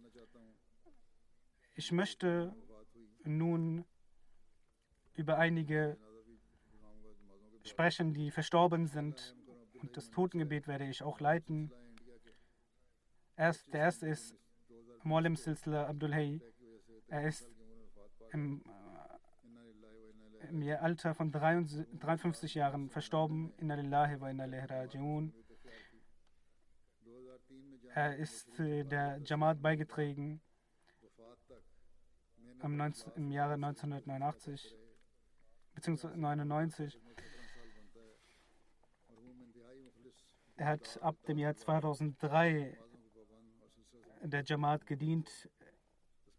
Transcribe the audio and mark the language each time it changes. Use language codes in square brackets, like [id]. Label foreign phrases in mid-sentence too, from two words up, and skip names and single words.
[de] Ich möchte nun über einige sprechen, die verstorben sind, und das Totengebet werde ich auch leiten. Der erste ist Maulim Silsila Abdul Hay. Er ist im Alter von 53 Jahren verstorben. [ar] إِنَّا لِلَّهِ وَإِنَّا إِلَيْهِ رَاجِعُونَ. [de] Er ist der Jamaat beigetreten im Jahre 1989 bzw. 1999. Er hat ab dem Jahr 2003 der Jamaat gedient.